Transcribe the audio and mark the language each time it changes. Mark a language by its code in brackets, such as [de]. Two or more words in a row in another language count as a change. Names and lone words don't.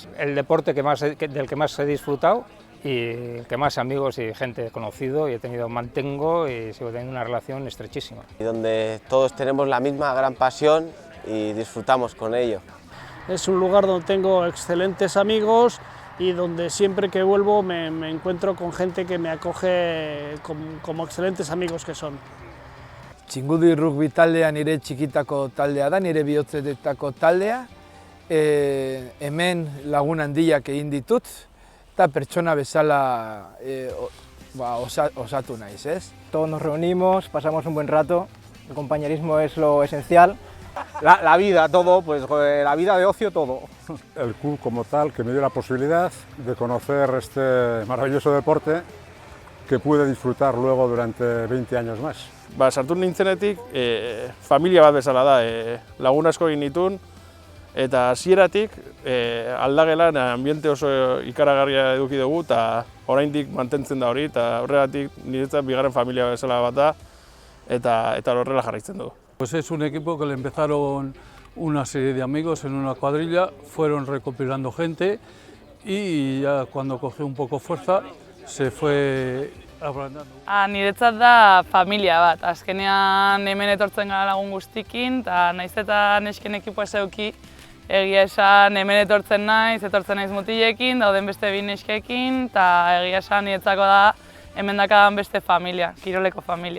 [es] El deporte del que más he disfrutado y el que más amigos y gente he conocido y mantengo y sigo teniendo una relación estrechísima. Y donde todos tenemos la misma gran pasión y disfrutamos con ello. Es un lugar donde tengo excelentes amigos y donde siempre que vuelvo me encuentro con gente que me acoge como excelentes amigos que son. [eu] Chingudi rugby taldea nire txikitako taldea da, nire bihotzetako taldea. Hemen lagun handiak egin ditut eta pertsona bezala osatu naiz, ez? [es] Todos nos reunimos, pasamos un buen rato, el compañerismo es lo esencial. La vida, todo, pues la vida de ocio, todo. El club como tal que me dio la posibilidad de conocer este maravilloso deporte que pude disfrutar luego durante 20 años más. [eu] Sartu nintzenetik, familia bat bezala da, lagun asko egin nituen, eta hasieratik aldagelan ambiente oso ikaragarria eduki dugu eta oraindik mantentzen da hori eta horregatik niretzat bigarren familia bezala bat da eta horrela jarraitzen dugu. [es] Pues es un equipo que le empezaron una serie de amigos en una cuadrilla, fueron recopilando gente y ya cuando cogió un poco fuerza se fue ablandando. [eu] Niretzat da familia bat, azkenean hemen etortzen gara lagun guztikin eta naiz eta nesken ekipoa zeuki, egia esan hemen etortzen naiz mutilekin, dauden beste bi neskekin eta egia esan niretzako da hemen dakadan beste familia, kiroleko familia.